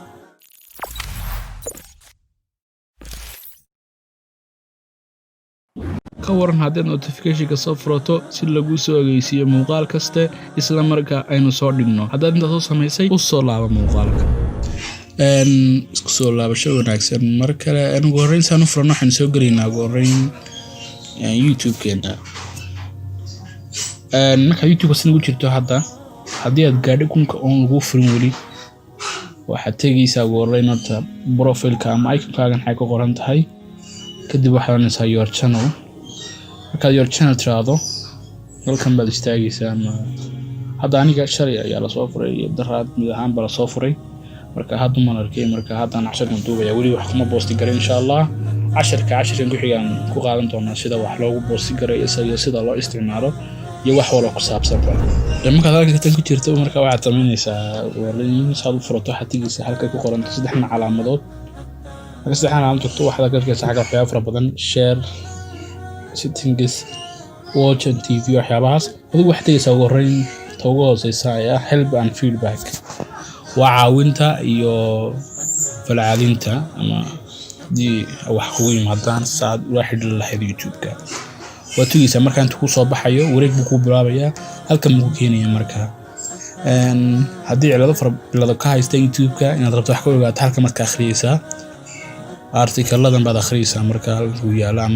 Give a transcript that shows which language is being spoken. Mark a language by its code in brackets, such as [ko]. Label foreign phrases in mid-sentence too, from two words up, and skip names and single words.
[so] ka waran haddii notification-ka soo furato si lagu soo ogeysiiyo muuqaal kasta isla markaa aynu soo dhigno haddaad intaas soo samaysay u soo laaba muuqaalka isku soo laabasho wanaagsan mar kale ugu horreyn saan u furno waxaan soo gelaynaa ugu horreyn YouTube-keena marka YouTube sinagu jirto haddii aad gaadho kunka oon lagu furin weli waxaad tegaysaa ugu horreyn horta profile-ka ama icon-kaagan waxay ku qoran tahay kadib waxaad oranaysaa [en] your channel [so] markaad [en] your channel [so] tiraahdo halkan baad istaagaysaa ama hadda aniga shalay ayaa la soo furay daraad mid ahaan baa la soo furay marka hadda ma arkay marka haddaan casharkan duubaya weli wax kuma boosti garay insha Allah casharkan ku xigaan ku qaadan doonaa sida wax loogu boosti garay iyo sida loo isticmaalo iyo wax wala ku saabsan marka halka tan ku jirto marka waxaad samaynaysaa wareen saad u furato xatigisa halka ku qoran saddex calaamadood marka saddexdan calaamadood waxaad arkaysaa xagga waxyaabo fara badan share [en] settings watch and TV [so] waxyaabahaas adigu wax tagaysaa ugu horreyn ugu hooseysa ayaa [en] help and feedback [so] waa caawinta iyo falcelinta ama di wax kugu yimaadaan saad ula xidhiidh lahayd YouTube-ka waa tagaysaa marka inta ku soo baxayo wareeg buu ku bilaabayaa halkan buu keenayaa marka haddii cilado ka haysta YouTube-ka inaad rabto wax ka ogaato halkan marka akhriyaysaa artikaladan baad akhriyaysaa marka uu yaala ama